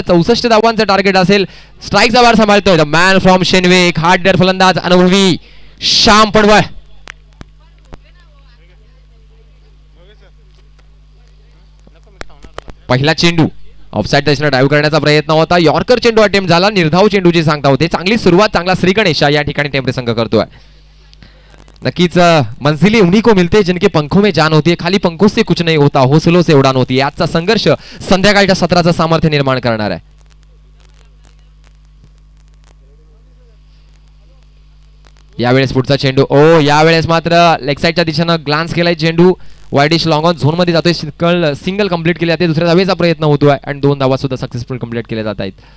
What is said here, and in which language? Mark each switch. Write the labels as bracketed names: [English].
[Marathi] 64 धावांचं target असेल. स्ट्राईकचा वार सांभाळतोय the man from शेनवे, एक हार्डर फलंदाज अनुभवी श्याम पडवळ. पहिला चेंडू ऑफसाईड दिशेने ड्राईव्ह करण्याचा प्रयत्न होता. यॉर्कर चेंडू अटेम्प्ट झाला. निर्धाव चेंडूची सांगता होते. चांगली सुरुवात, चांगला श्रीगणेशा या ठिकाणी टेंबरे संघ करतोय. नक्कीच [Hindi] मंजिलें उन्हीं को मिलते जिनके पंखों में जान होती है, खाली पंखों से कुछ नहीं होता, हौसलों से उडान होती है. [Marathi] आजचा संघर्ष संध्याकाळच्या सत्राचं सामर्थ्य निर्माण करणार आहे. यावेळेस पुढचा चेंडू, ओ यावेळेस मात्र लेग साईडच्या दिशेनं ग्लान्स केलाय चेंडू. वाईडिश लॉंग ऑन झोन मध्ये जातोय. सिंगल कंप्लीट केले जाते. दुसऱ्या धावेचा प्रयत्न होतोय आणि 2 धावा सुद्धा सक्सेसफुल कंप्लीट केले जात आहेत.